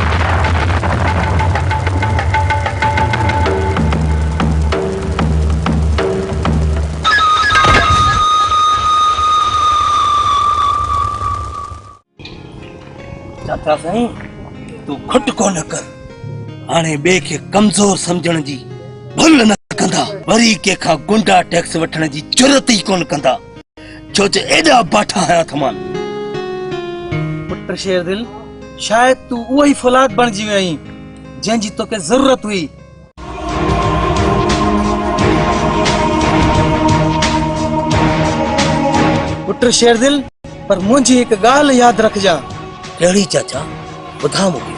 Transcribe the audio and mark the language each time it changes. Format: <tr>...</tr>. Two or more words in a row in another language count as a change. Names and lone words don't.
<sd>चाचा साईं तू खुट कोन कर, हाणे बे के कमजोर समझण जी भुल न कंदा, वरी के खा गुंडा टैक्स वठण जी जरूरत ही कोन कंदा, छो जे एडा बाठा आया थमान। पुट शेर दिल, शायद तू वही फौलाद बणजी वई जंहिंजी तोखे जरूरत हुई। पुट शेर दिल, पर मुंहिंजी हिकु ॻाल्हि यादि रखजा। कहिड़ी चाचा ॿुधा मूंखे।</sd>